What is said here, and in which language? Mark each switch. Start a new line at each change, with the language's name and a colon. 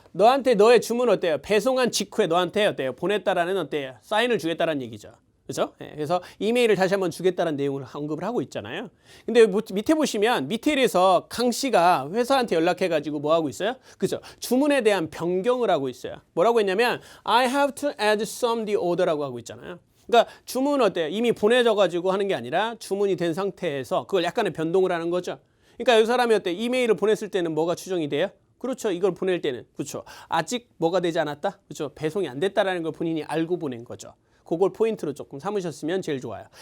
Korean: 너한테 너의 주문 어때요? 배송한 직후에 너한테 어때요? 보냈다라는 어때요? 사인을 주겠다라는 얘기죠. 그죠? 네, 그래서 이메일을 다시 한번 주겠다는 내용을 언급을 하고 있잖아요. 근데 밑에 보시면 미테일에서 강 씨가 회사한테 연락해가지고 뭐 하고 있어요? 그죠? 주문에 대한 변경을 하고 있어요. 뭐라고 했냐면
English: I have to add some the order
Korean: 라고 하고 있잖아요. 그러니까 주문 어때요? 이미 보내져가지고 하는 게 아니라 주문이 된 상태에서 그걸 약간의 변동을 하는 거죠. 그러니까 이 사람이 어때요? 이메일을 보냈을 때는 뭐가 추정이 돼요? 그렇죠. 이걸 보낼 때는. 그렇죠. 아직 뭐가 되지 않았다? 그렇죠. 배송이 안 됐다라는 걸 본인이 알고 보낸 거죠. 그걸 포인트로 조금 삼으셨으면 제일 좋아요.